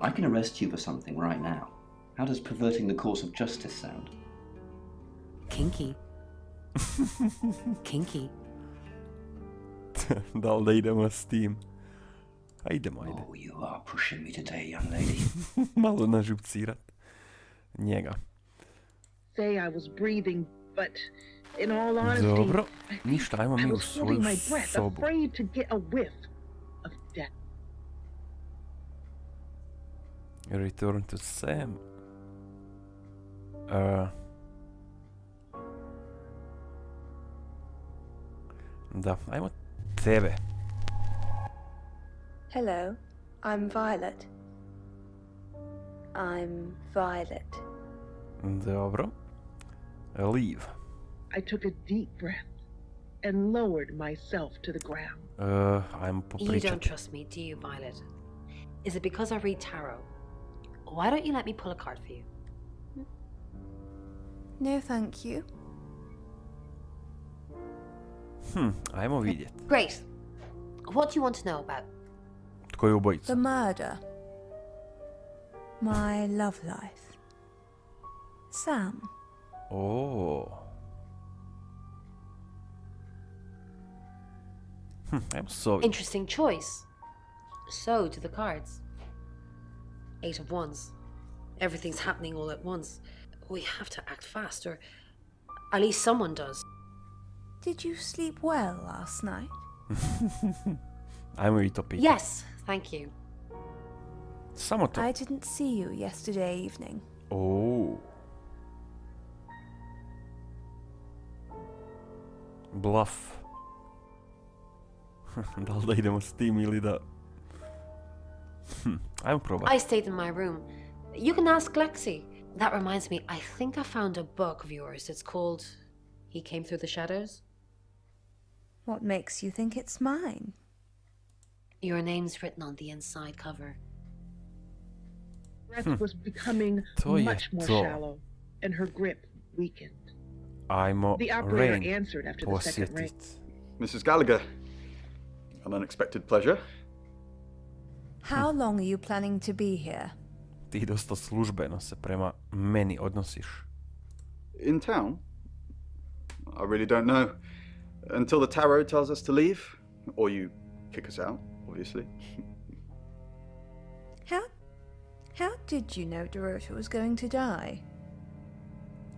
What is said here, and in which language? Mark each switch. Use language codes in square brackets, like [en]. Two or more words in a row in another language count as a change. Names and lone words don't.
[en] I can arrest you for something right now. How does perverting the course of justice sound? Kinky. Kinky. [hr] Da li da idemo s tim? Idemo. [en] Oh, you are pushing me today, young lady. [hr] Malo nažupcirat njega. [en] Say I was breathing, but in all honesty, [hr] Dobro, ništa, ajmo mi [en] I [hr] u [en] was [hr] svoju [en] holding my breath, [hr] sobu. [en] afraid to get a whiff of death. Return to Sam. [hr] Da, ajmo tebe. [en] Hello, I'm Violet. I'm Violet. [hr] Dobro. Leave. [en] I took a deep breath and lowered myself to the ground. [hr] Ajmo [en] You [hr] popričati. [en] don't trust me, do you, Violet? Is it because I read tarot? Why don't you let me pull a card for you? No, thank you. [hr] Ajmo vidjet. [en] Great. What do you want to know about? [hr] Tko je ubojica? [en] The murder. My love life. Sam. [hr] Oh. Ajmo s ovim. [en] Interesting choice. So do the cards. 8 of Wands. Everything's happening all at once. We have to act fast, or at least someone does. Did you sleep well last night? [hr] Ajmo i to pitati. [en] Yes, thank you. [hr] Samo to. [en] I didn't see you yesterday evening. Oh. Bluff. [hr] Da li da idemo s tim ili da... Ajmo probati. [en] I stayed in my room. You can ask Lexi. That reminds me, I think I found a book of yours. It's called He Came Through the Shadows. What makes you think it's mine? Your name's written on the inside cover. Breath was becoming [hr] To je [en] much more [hr] to. [en] shallow, and her grip weakened. [hr] Ajmo [en] The operator Rain answered after the second ring. [hr] posjetit. [en] Mrs. Gallagher, an unexpected pleasure. How long are you planning to be here? [hr] Ti dosta službeno se prema meni odnosiš. [en] In town? I really don't know. Until the tarot tells us to leave, or you kick us out, obviously. How did you know Dorota was going to die?